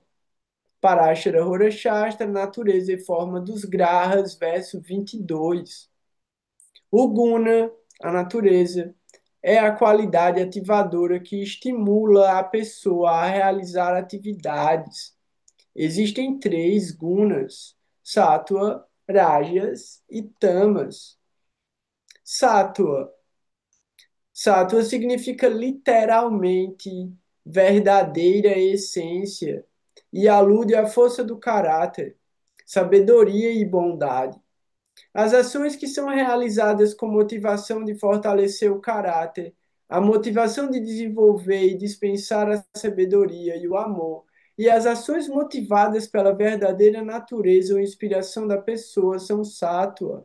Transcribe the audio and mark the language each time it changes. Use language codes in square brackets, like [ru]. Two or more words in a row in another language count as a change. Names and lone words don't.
[pt] Parashara Horashastra, natureza e forma dos grahas, verso 22. O guna, a natureza, é a qualidade ativadora que estimula a pessoa a realizar atividades. Existem três gunas: sattva, rajas e tamas. Sattva. Sattva significa literalmente verdadeira essência e alude à força do caráter, sabedoria e bondade. As ações que são realizadas com motivação de fortalecer o caráter, a motivação de desenvolver e dispensar a sabedoria e o amor, e as ações motivadas pela verdadeira natureza ou inspiração da pessoa são sátua.